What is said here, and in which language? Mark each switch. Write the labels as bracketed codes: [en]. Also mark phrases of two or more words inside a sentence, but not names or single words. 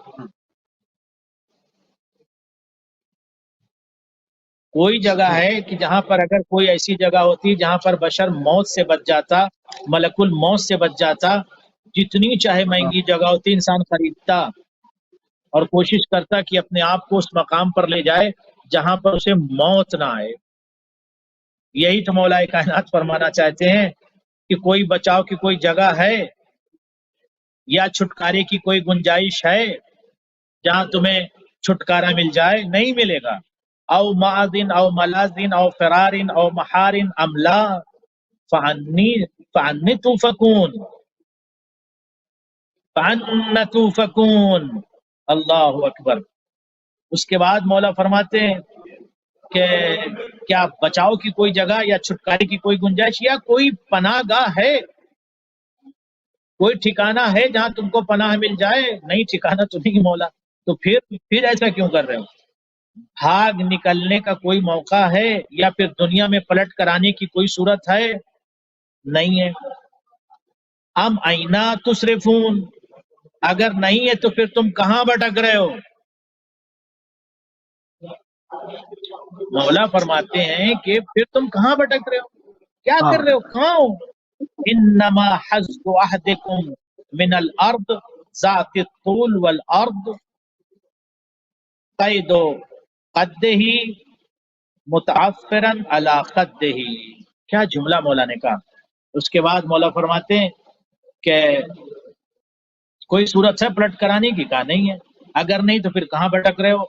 [ur] کوئی جگہ ہے کہ جہاں پر اگر کوئی ایسی جگہ ہوتی جہاں پر بشر موت سے بچ جاتا، ملک الموت سے بچ جاتا، جتنی چاہے مہنگی جگہ ہوتی انسان خریدتا اور کوشش کرتا کہ اپنے آپ کو اس مقام پر لے جائے جہاں پر اسے موت نہ آئے۔ یہی تو مولا کائنات فرمانا چاہتے ہیں کہ کوئی بچاؤ کی کوئی جگہ ہے یا چھٹکارے کی کوئی گنجائش ہے جہاں تمہیں چھٹکارا مل جائے؟ نہیں ملے گا۔ [ar] او معدن او ملازن او فرارن او محارن املا فعنی توفکون، فعنی توفکون۔ اللہ اکبر۔ [ur] اس کے بعد مولا فرماتے ہیں کہ کیا بچاؤ کی کوئی جگہ یا چھٹکارے کی کوئی گنجائش یا کوئی پناہ گاہ ہے، کوئی ٹھکانہ ہے جہاں تم کو پناہ مل جائے؟ نہیں، ٹھکانہ تو نہیں مولا۔ تو پھر ایسا کیوں کر رہے ہو؟ بھاگ نکلنے کا کوئی موقع ہے یا پھر دنیا میں پلٹ کر آنے کی کوئی صورت ہے؟ نہیں ہے۔ [ar] ام اینا تصرفون، [ur] اگر نہیں ہے تو پھر تم کہاں بھٹک رہے ہو؟ مولا فرماتے ہیں کہ پھر تم کہاں بھٹک رہے ہو، کیا کر رہے ہو، کہاں ہو؟ [ar] انما حظ احدکم من الارض ذات الطول والارض قید قدہ متعفرا علی قدہ۔ [ur] کیا جملہ مولا نے کہا۔ اس کے بعد مولا فرماتے ہیں کہ کوئی صورت ہے پلٹ کرانے کی؟ کہا نہیں ہے۔ اگر نہیں تو پھر کہاں بھٹک رہے ہو؟